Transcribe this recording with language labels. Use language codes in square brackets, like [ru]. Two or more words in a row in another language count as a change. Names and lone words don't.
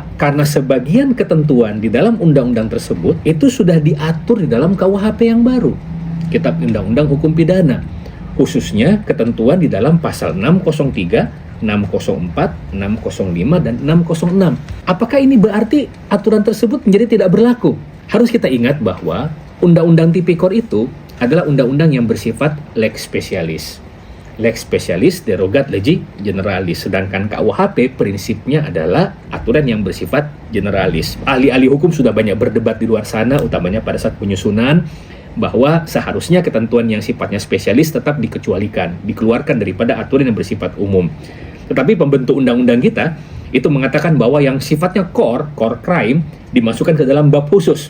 [id] Karena sebagian ketentuan di dalam undang-undang tersebut itu sudah diatur di dalam KUHP yang baru, Kitab Undang-Undang Hukum Pidana, khususnya ketentuan di dalam pasal 603, 604, 605, dan 606. Apakah ini berarti aturan tersebut menjadi tidak berlaku? Harus kita ingat bahwa Undang-Undang Tipikor itu adalah undang-undang yang bersifat [la] lex specialis. Lex specialis derogat legi generalis, [id] sedangkan KUHP prinsipnya adalah aturan yang bersifat generalis. Ahli-ahli hukum sudah banyak berdebat di luar sana, utamanya pada saat penyusunan, bahwa seharusnya ketentuan yang sifatnya spesialis tetap dikeluarkan daripada aturan yang bersifat umum. Tetapi pembentuk undang-undang kita itu mengatakan bahwa yang sifatnya [en] core crime [id] dimasukkan ke dalam bab khusus.